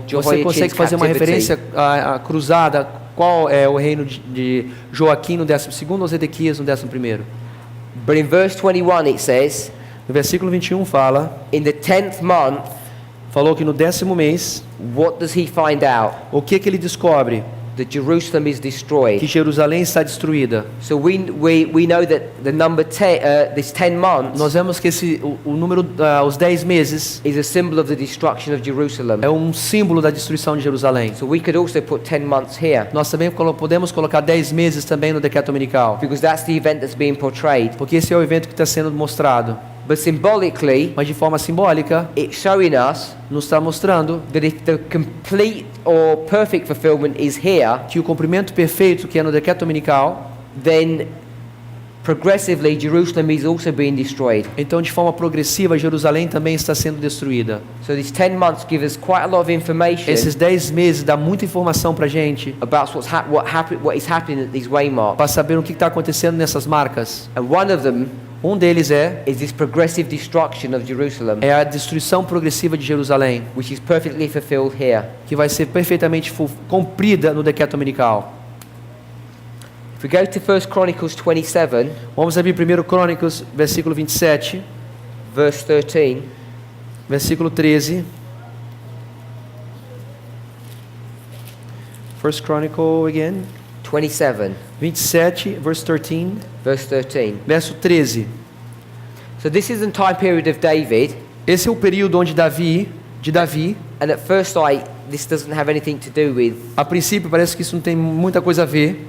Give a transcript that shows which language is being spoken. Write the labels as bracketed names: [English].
[Portuguese] você [English] Jehoiachin's [Portuguese] consegue fazer uma [English] captivity. [Portuguese] referência a cruzada, qual é o reino de Joaquim no 12º ou Zedequias no 11º. [English] But in verse 21 it says, [Portuguese] No versículo 21 fala, [English] in the 10th month, [Portuguese] falou que no 10º mês, [English] what does he find out? [Portuguese] o que ele descobre? [English] That Jerusalem is [Portuguese] Que [English] destroyed. [Portuguese] Jerusalém está destruída. [English] So we know that the number 10, this 10 months [Portuguese] Nós vemos que o número, os 10 meses, [English] is a symbol of the destruction of Jerusalem. [Portuguese] é um símbolo da destruição de Jerusalém. [English] So we could also put 10 months here, [Portuguese] Nós também podemos colocar 10 meses também no decreto dominical, [English] because that's the event that's being portrayed. [Portuguese] porque esse é o evento que está sendo mostrado. [English] But symbolically, [Portuguese] Mas de forma simbólica, [English] it's showing us [Portuguese] nos está mostrando [English] that if the complete or perfect fulfillment is here, [Portuguese] que o cumprimento perfeito, que é no decreto dominical, [English] then progressively Jerusalem is also being destroyed. [Portuguese] então de forma progressiva Jerusalém também está sendo destruída. [English] So these 10 months give us quite a lot of information [Portuguese] Esses 10 meses dá muita informação para a gente, [English] about what is happening at these waymarks. [Portuguese] para saber o que está acontecendo nessas marcas. [English] And one of them [Portuguese] Um deles [English] is this progressive destruction of Jerusalem, [Portuguese] é a destruição progressiva de Jerusalém, [English] which is perfectly fulfilled here. [Portuguese] que vai ser perfeitamente cumprida no decreto dominical. [English] If we go to 1 Chronicles 27, [Portuguese] Vamos abrir 1 Crônicas, versículo 27, [English] verse 13, [Portuguese] versículo 13. [English] 1 Chronicle again, 27, 27, verse 13, verse 13. [Portuguese] verso 13. [English] So this is the time period of David, [Portuguese] Esse é o período onde Davi, [English] and at first sight, this doesn't have anything to do with, [Portuguese] a princípio parece que isso não tem muita coisa a ver,